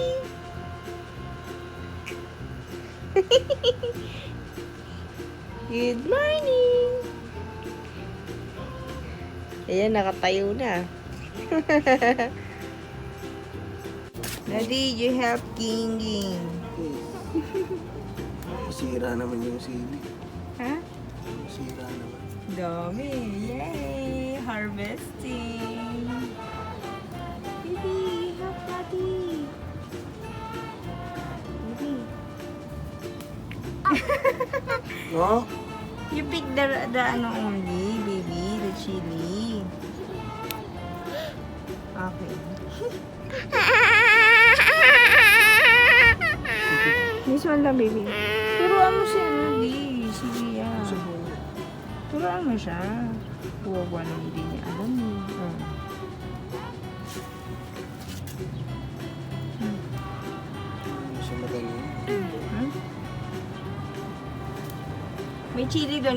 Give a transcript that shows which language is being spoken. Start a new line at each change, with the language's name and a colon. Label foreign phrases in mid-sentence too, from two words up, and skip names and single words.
English: Good morning!
Filipino: Ayan, nakatayo na.
English: Daddy, you help King.
Filipino: Sira naman yung sili. Ha? Sira naman.
English: Dami! Yay! Harvesting! Baby, help Daddy! Baby. No? You pick the ano only, baby, the chili. Okay. This one lang, baby.
Filipino: Turuan mo siya, Daddy. Sige, yan. Turuan mo siya. Huwag na hindi niya alam mo. Siya magaling. May chili doon.